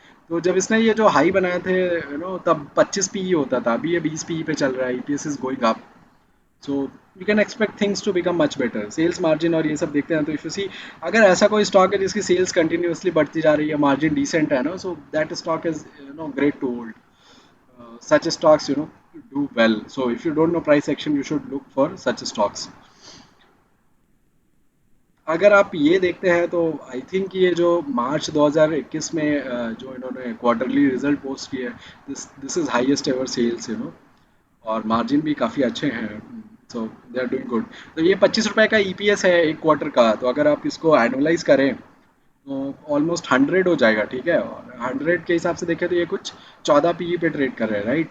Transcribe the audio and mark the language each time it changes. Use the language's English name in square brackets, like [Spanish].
[Hindi] तो जब इसने ये जो हाई बनाए थे यू नो, तब 25 पी होता था, अभी ये 20 पी पे चल रहा है, [English] EPS is going up, so you can expect things to become much better. [Hindi] Sales margin और ये सब देखते हैं, तो इफ यू सी, अगर ऐसा कोई स्टॉक है जिसकी सेल्स कंटिन्यूसली बढ़ती जा रही है, मार्जिन डिसेंट है ना, [English] So that stock is you know great to hold. Such stocks you know do well, so if you don't know price action, you should look for such stocks. [Hindi] अगर आप ये देखते हैं तो आई थिंक ये जो मार्च 2021 में जो इन्होंने क्वार्टरली रिजल्ट पोस्ट किया है, [English] this is highest ever sales, you know, [Hindi] और मार्जिन भी काफ़ी अच्छे हैं, [English] So they are doing good. [Hindi] तो ये 25 रुपए का ईपीएस है एक क्वार्टर का, तो अगर आप इसको एनुअलाइज करें तो ऑलमोस्ट 100 हो जाएगा, ठीक है, और 100 के हिसाब से देखें तो ये कुछ 14 पीई पे ट्रेड कर रहे हैं, राइट।